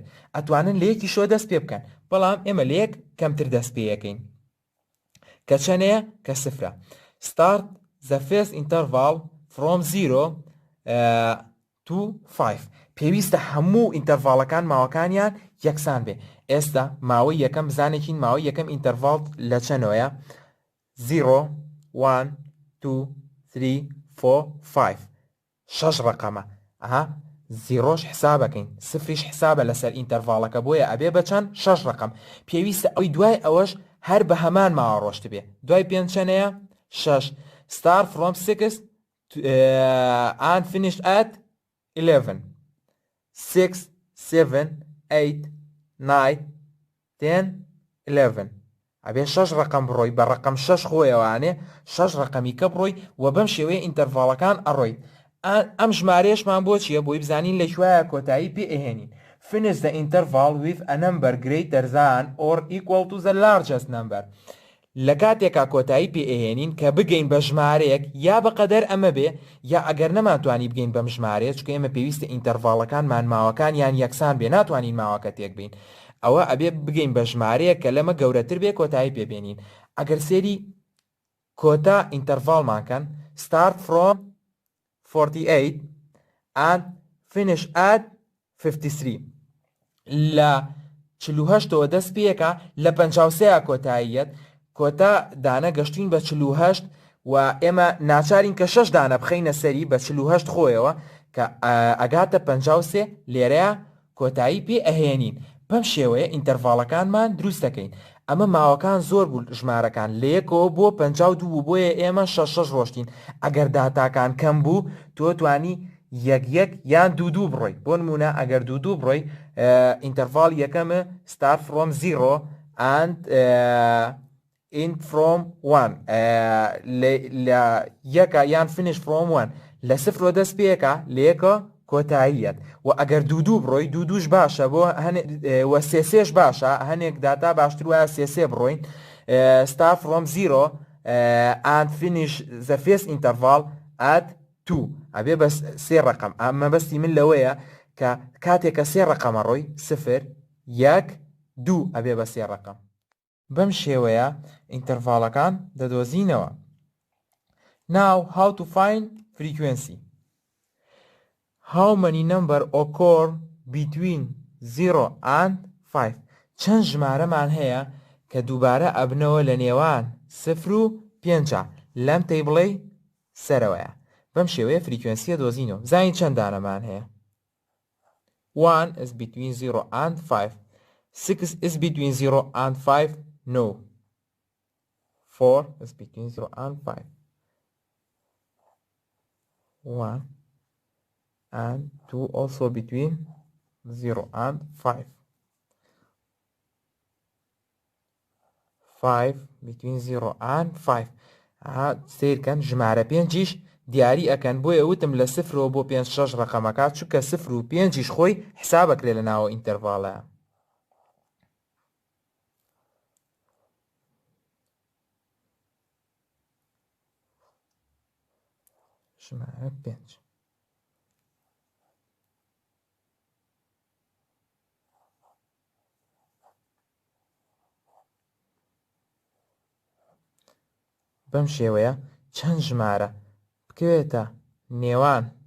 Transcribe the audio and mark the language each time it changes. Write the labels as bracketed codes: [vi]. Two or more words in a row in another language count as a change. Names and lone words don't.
[ckb] ئەتوانن لە یەکی شۆ دەست پێ بکەن، بەڵام ئێمە لە یەک کەمتر دەست پێەکەین کە چەندەیە؟ کە سفرە. [en] start the first interval from 0 to 5. [ckb] پێویستە هەموو ئینتەرڤاڵەکان ماوەکانیان یەکسان بێ. ئێستا ماوەی یەکەم بزانێکین ماوەی یەکەم ئینتەرڤاڵ لە چەندەوەیە؟ 0 1 2 3 4 5. 6 ڕقەمە. زیرۆش حسابەکەین، سفریش حسابە لەسەر ئینتەرڤاڵەکە، بۆیە ئەبێ بە چەند؟ 6 ڕقەم. پێویستە ئەوی دوای ئەوەش هەر بە هەمان ماوە ڕۆشت بێ. دوای پێنج چەندەیە؟ 6. [en] start from 6 and finish at 11. 6 7 8 9 10 11. [ckb] ئەبێ 6 ڕقەم بڕۆی، بە ڕقەم 6 خۆیەوانێ 6 ڕقەمی کە بڕۆی و بەم شێوەیە ئینتەرڤاڵەکان ئەڕۆیت. ئەم ژمارەیەشمان بۆ چییە؟ بۆی بزانین لەکوایە کۆتایی پێ ئەهێنین. [en] finish the interval with a number greater than or equal to the largest number. [ckb] لە کاتێکا کۆتایی پێ ئەهێنین کە بگەین بە ژمارەیەک یا بەقەدەر ئەمە بێ یا ئەگەر نەماتوانی بگەین بەم ژمارەیە، چونکە ئێمە پێویستە ئینتەرڤاڵەکانمان ماوەکان یان یەکسان بێ، ناتوانین ماوەکە تێک بین. ئەوە ئەبێ بگەین بە ژمارەیە کە لەمە گەورەتر بێ کۆتایی پێبێنین. ئەگەر سێری کۆتا ئینتەرڤاڵمانکەن [en] start from 48 and finish at 53. [ckb] لە 48ەوە دەست پێەکە لە 53 کۆتاییەت. کۆتا دانە گەشتین بە 48 و ئێمە ناچارین کە 6 دانە بخەینە سەری بە 48 خۆیەوە کە ئەگاتە 53 لێرەیە کۆتایی پێ ئەهێنین. بەم شێوەیە ئینتەرڤاڵەکانمان دروست دەکەین. ئەمە ماوەکان زۆر بوو ژمارەکان لە یەکەوە بۆ 52 بوو، بۆیە ئێمە 6 ڕۆشتین. ئەگەر داتاکان کەم بوو تۆ توانی یەک یان دوو بڕۆی. بۆ نمونە ئەگەر دوو بڕۆی ئینتەرڤاڵ یەکەمە [en] start from 0 and end from 1. [ckb] لە یەکە یان [en] finish from 1. [ckb] لە سفرۆ دەست پێەکە لە یەکە کۆتاییەت و ئەگەر دوو بڕۆی دووش باشە بۆ وە سێش باشە، هەنێک داتا باشتر وایە سێ بڕۆین. [en] start from 0 and finish the first interval at 2. [ckb] ئەبێ بە 3 ڕقەم. ئەمە بەستی من لەوەیە کە کاتێکە 3 ڕقەمە ڕۆی 0 1 2 ئەبێ بە 3 ڕقەم. بەم شێوەیە ئینتەرڤاڵەکان دەدۆزینەوە. [en] Now how to find frequency. How many number occur between 0 and 5. [ckb] چەند ژمارەمان هەیە کە دووبارە ئەبنەوە لە نێوان 0 و 5 لەم تەیبڵەی سەرەوەیە. بەم شێوەیە فریکوێنسیە دۆزینەوە. زانین چەند دانەمان هەیە؟ [en] 1 is between 0 and 5. 6 is between 0 and 5. No. 4 is between 0 and 5. 1 and 2 also between 0 and 5. 5 between 0 and 5. [ckb] سیر کەن ژمارە 5 دیاری ئەکەن بۆیە وتم لە 0 بۆ 5 6 ڕقەمەکە چونکە 0 و 5 خۆی حسابەکرێ لە ناوە ئینتەرڤاڵەیە. ژمارە 5 بەم شێوەیە چەند ژمارە بکەوێتە نێوان